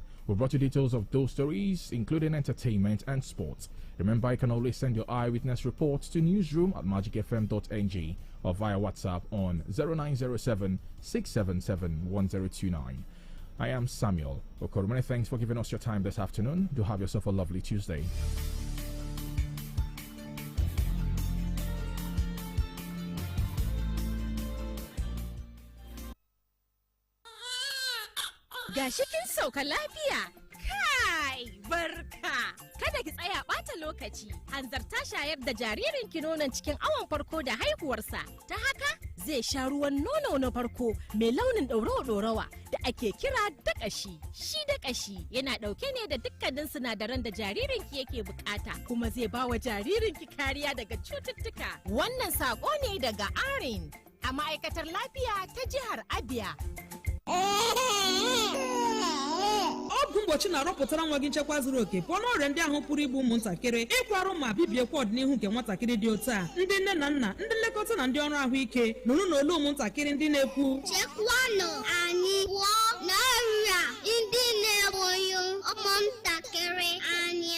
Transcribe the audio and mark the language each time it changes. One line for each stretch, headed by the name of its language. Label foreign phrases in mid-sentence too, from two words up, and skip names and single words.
English: We brought you details of those stories, including entertainment and sports. Remember, you can always send your eyewitness reports to newsroom@magicfm.ng or via WhatsApp on 0907 677 1029. I am Samuel Okoro. Many thanks for giving us your time this afternoon. Do have yourself a lovely Tuesday.
Hausa: Gashi kin sauka lafiya. Kai, barka. Kada ki tsaya ɓata lokaci. Hanzarta shayar da jaririnki nonon cikin awon farko da haihuwarsa. Ta haka zai sha ruwan nono na farko mai launin ɗorawa da ake kira daƙashi. Shi daƙashi yana ɗauke ne da dukkanin sinadaran da jaririnki yake bukata, kuma zai ba wa jaririnki kariya daga cututtuka. Wannan saƙo ne daga ARIN a ma'aikatar lafiya ta jihar Abia.
Igbo: Ọgwụ mgbochi na-arọpụtara nwa gị nchekwa zuru oke pụọ n'ọrịa ndị ahụ pụrụ igbu ụmụntakịrị, ịkwarụ ma bibiekwa ọdịnihu nke nwatakịrị dị otu a. Ndị nne na nna, ndị nlekọta na ndị ọrụ ahụike nụrụ n'olu ụmụntakịrị ndị na-ekwu chekwanụ anyị pụọ n'ọrịa ndị na-egbu ụmụntakịrị anya.